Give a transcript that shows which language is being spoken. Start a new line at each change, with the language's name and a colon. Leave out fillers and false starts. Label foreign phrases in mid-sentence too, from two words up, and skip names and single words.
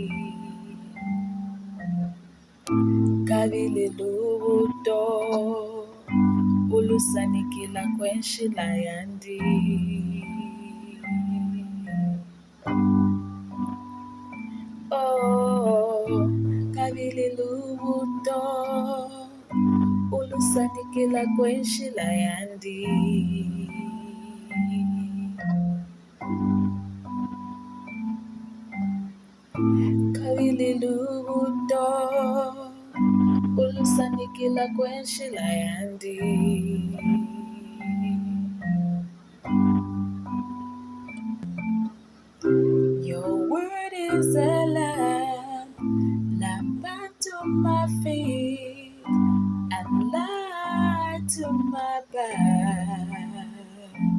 Bemba: Kabili luto Ulusanikila kwenshila yandi Oh, kabili luto Ulusanikila kwenshila yandi Kabili luto Ulusanikila kwenshila yandi
English: Your word is a lamp unto my feet, and light to my path.